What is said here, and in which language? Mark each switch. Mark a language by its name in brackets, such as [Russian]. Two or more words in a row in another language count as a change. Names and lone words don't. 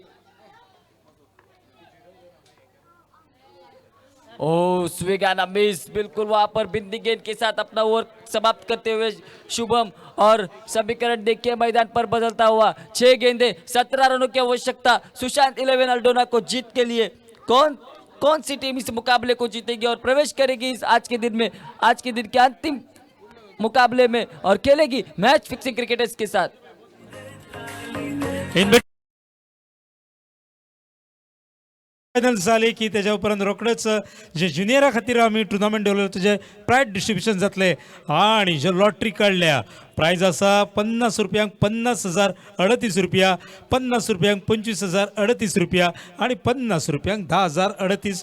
[English] oh swing and a miss, [Hindi] बिल्कुल वहां पर बिंदी गेंद के साथ अपना ओवर समाप्त करते हुए शुभम और समीकरण देखिए मैदान पर बदलता हुआ। 6 गेंदें 17 रनों की आवश्यकता सुशांत 11 अल्डोना को जीत के लिए। कौन सी टीम इस मुकाबले को जीतेगी और प्रवेश करेगी इस आज के दिन के अंतिम मुकाबले में और खेलेगी मैच फिक्सिंग क्रिकेटर्स के साथ। [Konkani] फायनल झाले की त्याच्या उपरांत रोखडेच जे ज्युनियरा खातीर आमी टुर्नामेंट दवरले तुझे [English] prize distribution [Konkani] जातले आणि जे लॉटरी काढल्या प्राइज आसा 50 रुपयांक 50,000 38 रुपया, 50 रुपयांक 25,000 38 रुपया आणि 50 रुपयांक 10,000 38।